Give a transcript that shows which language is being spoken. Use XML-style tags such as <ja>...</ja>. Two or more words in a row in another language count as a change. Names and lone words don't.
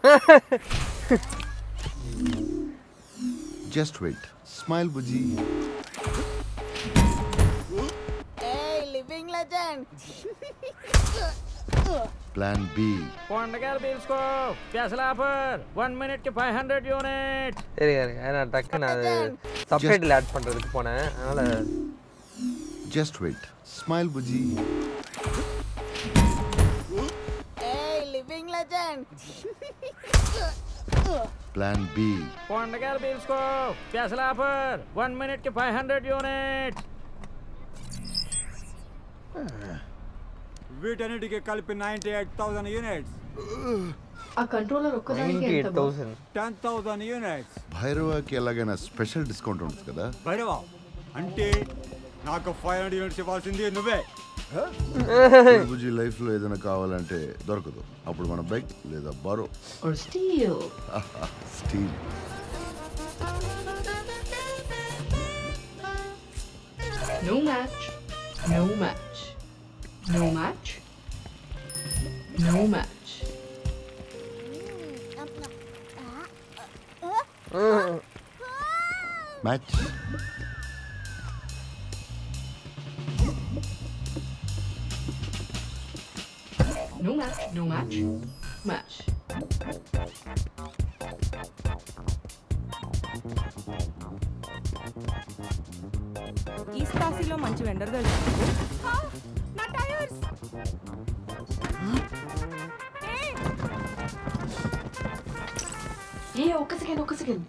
<en>Just wait. Smile Bujji. Living legend. Plan B.</en> <te>కొండగారు పీల్చుకో.</te> <en>special offer</en> <te>1 minute కి 500 యూనిట్స్.</te> <ta>சரி நான் டக்குன்னு அது</ta> <en>subtitle add</en> <ta>பண்ணுறதுக்கு போனேன், அதனால்</ta> <en>Just wait. Smile Bujji. Living legend. Plan B.</en> <te>కొండగారు పీల్చుకో.</te> <en>special offer</en> <te>1 minute కి 500 యూనిట్స్. వీటన్నిటికి కలిపి 98,000 యూనిట్స్. ఆ కంట్రోలర్ ఒక్కదానికి ఎంత? 98,000. 10,000 యూనిట్స్. భైరవాకి ఎలాగైనా</te> <en>special discount</en> <te>ఉంటుంది కదా. భైరవా అంటే నాకు 500 యూనిట్స్ ఇవ్వాల్సింది నువ్వే. బుజ్జి లైఫ్ లో ఏదైనా కావాలంటే దొరకదు. అప్పుడు మన బైక్ లేదా బారో</te> <en>or steal.</en> <te>స్టీల్.</te> <en>No match. No match. No match. No match. మ్యాచ్. No match. No match. Match.</en> <te>ఈస్ట్ కాశీలో మంచి వెండర్ దొరికింది. నా టైర్స్. ఒక్క సెకండ్.</te>